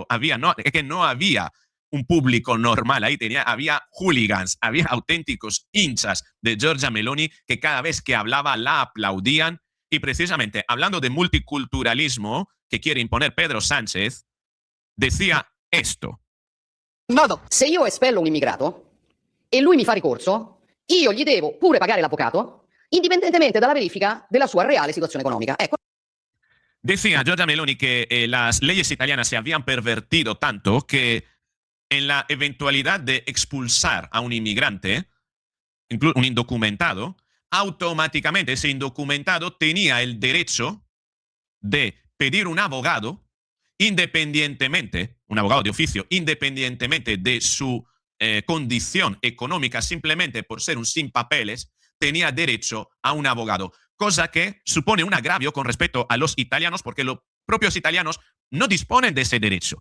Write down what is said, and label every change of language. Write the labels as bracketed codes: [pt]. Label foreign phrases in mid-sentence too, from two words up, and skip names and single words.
[es] No había un público normal, había hooligans, había auténticos hinchas de Giorgia Meloni que cada vez que hablaba la aplaudían. Y precisamente hablando de multiculturalismo que quiere imponer Pedro Sánchez, decía esto. Nada. [it] Se io espello un immigrato e lui mi fa ricorso, io gli devo pure pagare l'avvocato, indipendentemente dalla verifica della sua reale situazione economica. Ecco. [es] Decía Giorgia Meloni que las leyes italianas se habían pervertido tanto que en la eventualidad de expulsar a un inmigrante, un indocumentado, automáticamente ese indocumentado tenía el derecho de pedir un abogado independientemente, un abogado de oficio, independientemente de su condición económica, simplemente por ser un sin papeles, tenía derecho a un abogado, cosa que supone un agravio con respecto a los italianos, porque los propios italianos no disponen de ese derecho.